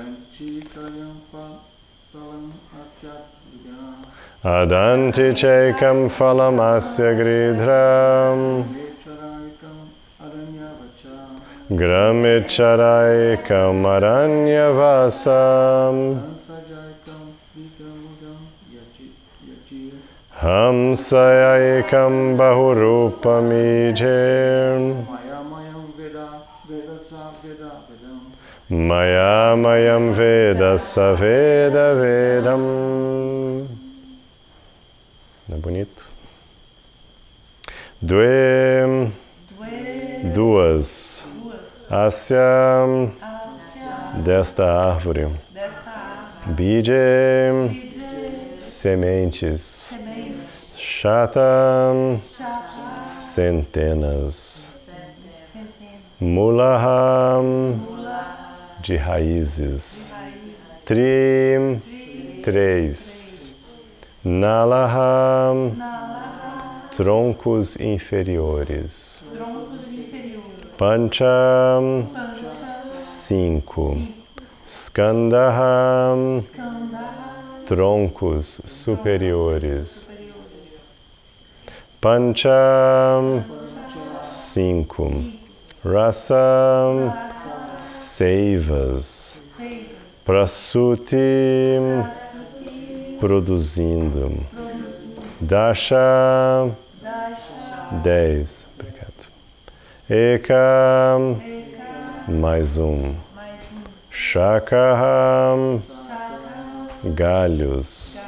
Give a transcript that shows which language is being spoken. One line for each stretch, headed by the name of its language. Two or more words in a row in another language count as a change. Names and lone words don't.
Sanskrit: Adanti Chekam Falamasya Gridram, Gramecharaikam Aranyavasam, Hamsayaikam Bahurupamijim, Mayamayam Veda Saveda Vedam.
Portuguese: Não é bonito? Duas. Asya, desta árvore. Bije, sementes. Shata, centenas. Mulaham, de raízes. Três. Nalaham, troncos inferiores. Pancham, 5. Skandaham, troncos superiores. Pancham, 5. Rasam, seivas. Prasuti, produzindo. Dasha, 10. Obrigado. Ekam, mais um. Shakaham, galhos.